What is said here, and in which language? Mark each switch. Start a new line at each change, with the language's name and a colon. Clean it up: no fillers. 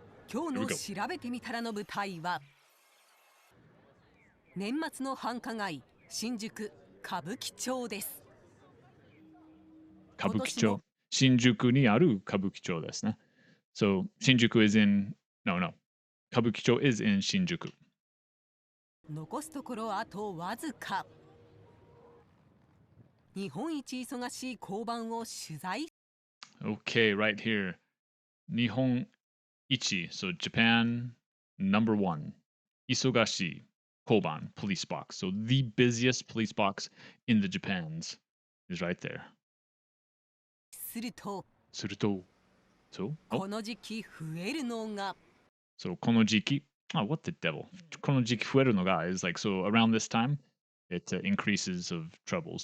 Japanese: 今日の調べてみたらの舞台は年末の繁華街新宿歌舞伎町です。歌舞伎町。新宿にある歌舞伎町ですね。
English: So 新宿 is in no. Kabukicho is in Shinjuku.
Japanese: 残すところあとわずか。日本一忙しい交番を取材。
English: Okay, right here.
Japanese: 日本一,
English: so Japan number one.
Japanese: 忙しい交番
English: police box. So the busiest police box in the Japans is right there.
Japanese: すると、
English: so?
Japanese: この時期増えるのが。
English: So
Japanese: この時期
English: oh, what the devil?
Japanese: この時期増えるのが
English: is like, so around this time, it increases of troubles.